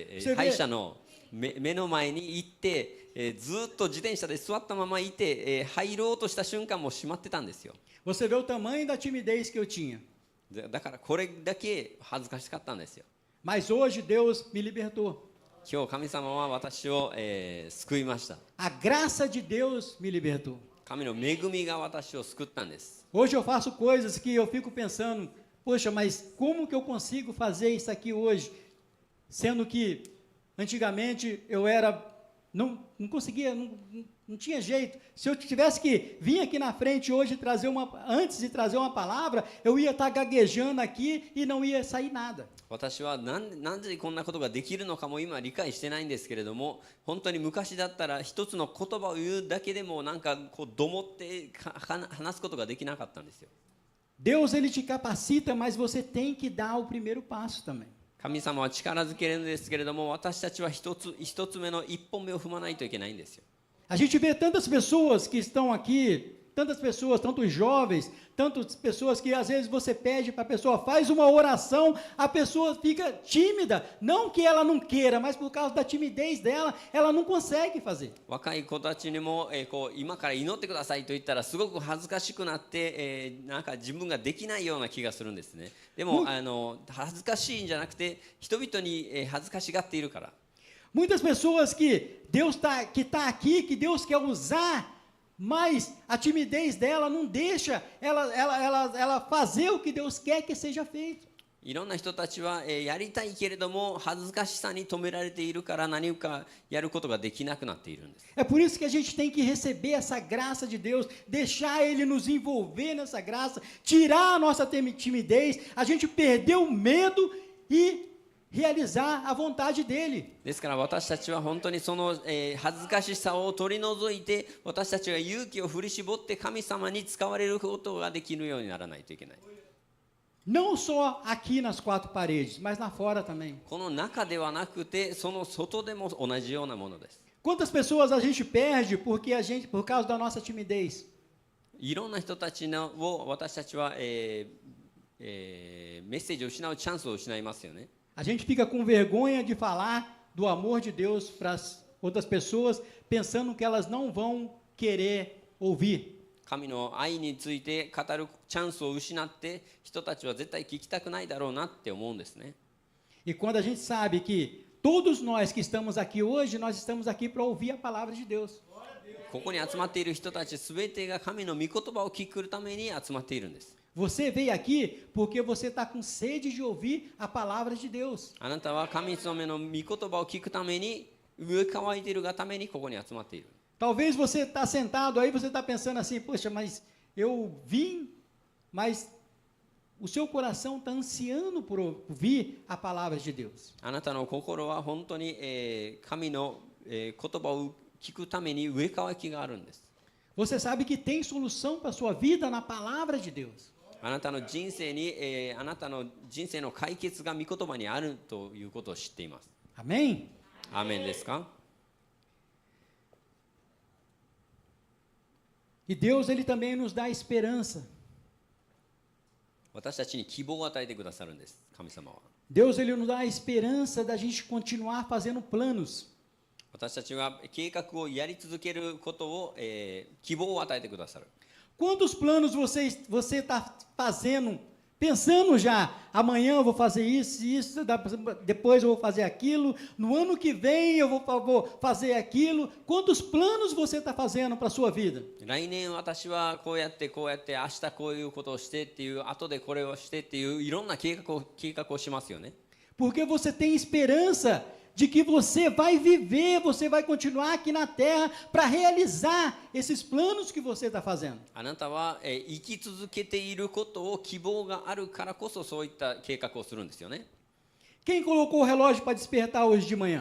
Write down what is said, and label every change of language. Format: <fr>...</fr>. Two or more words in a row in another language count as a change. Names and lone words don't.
<ja>それで歯医者の目の前に行って、ずっと自転車で座ったままいて、入ろうとした瞬間もう閉まってたんですよ。</ja> <pt>Você vê o tamanho da timidez que eu tinha.</pt> <ja>だからこれだけ恥ずかしかったんですよ。</ja> <pt>Mas hoje Deus me libertou.</pt> <ja>今日神様は私を、救いました。</ja> <pt>A graça de Deus me libertou.</pt> <ja>神の恵みが私を救ったんです。</ja> <pt>Hoje eu faço coisas que eu fico pensando, poxa, mas como que eu consigo fazer isso aqui hoje? Sendo que antigamente eu não conseguia, não tinha jeito. Se eu tivesse que vir aqui na frente hoje antes de trazer uma palavra, eu ia estar gaguejando aqui e não ia sair nada.</pt> <ja>私はなんでこんなことができるのかも今理解してないんですけれども、本当に昔だったら一つの言葉を言うだけでもなんかこうどもって話すことができなかったんですよ。</ja> <pt>Deus ele te capacita, mas você tem que dar o primeiro passo também.</pt> <ja>神様は力づけるんですけれども、私たちは一つ目の一歩目を踏まないといけないんですよ。</ja> <pt>A gente vê tantas pessoas que estão aqui, tantas pessoas, tantos jovens, tantas pessoas que às vezes você pede para a pessoa, faz uma oração, a pessoa fica tímida, não que ela não queira, mas por causa da timidez dela, ela não consegue fazer.</pt> <ja>若い子たちにも、こう今から祈ってくださいと言ったらすごく恥ずかしくなって、なんか自分ができないような気がするんですね。でも、恥ずかしいんじゃなくて人々に、恥ずかしがっているから。</ja> <pt>Muitas pessoas que Deus está aqui, que Deus quer usar, mas a timidez dela não deixa ela fazer o que Deus quer que seja feito.</pt> <ja>いろんな人たちは、やりたいけれども恥ずかしさに止められているから何かやることができなくなっているんです。</ja> <pt>É por isso que a gente tem que receber essa graça de Deus, deixar Ele nos envolver nessa graça, tirar a nossa timidez, a gente perder o medo e realizar a vontade dele.</pt> <ja>ですから私たちは本当にその、恥ずかしさを取り除いて私たちが勇気を振り絞って神様に使われることができるようにならないといけない。</ja> <pt>Não só aqui nas quatro paredes, mas lá fora também.</pt> <ja>この中ではなくてその外でも同じようなものです。</ja> <pt>Quantas pessoas a gente perde por causa da nossa timidez?</pt> <ja>いろんな人たちを私たちは、メッセージを失うチャンスを失いますよね。</ja> <pt>A gente fica com vergonha de falar do amor de Deus para as outras pessoas, pensando que elas não vão querer ouvir.</pt> <ja>神の愛について語るチャンスを失って人たちは絶対聞きたくないだろうなって思うんですね。</ja> <pt>E quando a gente sabe que todos nós que estamos aqui hoje, nós estamos aqui para ouvir a palavra de Deus.</pt> <ja>ここに集まっている人たちすべてが神の御言葉を聞くために集まっているんです。</ja> <pt>Você veio aqui porque você está com sede de ouvir a palavra de Deus.</pt> <ja>あなたは神様の御言葉を聞くために上乾いているがためにここに集まっている。</ja> <pt>Talvez você está sentado aí, você está pensando assim, poxa, mas eu vim, mas o seu coração está ansiando por ouvir a palavra de Deus.</pt> <ja>あなたの心は本当に、神の、言葉を聞くために上乾きがあるんです。</ja> <pt>Você sabe que tem solução para a sua vida na palavra de Deus.</pt> <ja>あなたの人生に、あなたの人生の解決が御言葉にあるということを知っています。</ja> <pt>Amém?</pt> <ja>アーメンですか？</ja> <pt>E Deus, Ele também nos dá esperança.</pt> <ja>私たちに希望を与えてくださるんです、神様は。</ja> <pt>Deus, Ele nos dá a esperança da gente continuar fazendo planos.</pt> <ja>私たちは計画をやり続けることを、希望を与えてくださる。</ja> <pt>Quantos planos você está fazendo, pensando já, amanhã eu vou fazer isso, depois eu vou fazer aquilo, no ano que vem eu vou fazer aquilo. Quantos planos você está fazendo para a sua vida?</pt> <ja>来年私はこうやって明日こういうことをしてっていう後でこれをしてっていういろんな計画をしますよね。</ja> <pt>Porque você tem esperança de que você vai viver, você vai continuar aqui na terra para realizar esses planos que você está fazendo.</pt> <ja>あなたは、生き続けていることを希望があるからこそそういった計画をするんですよね。</ja> <pt>Quem colocou o relógio para despertar hoje de manhã?</pt>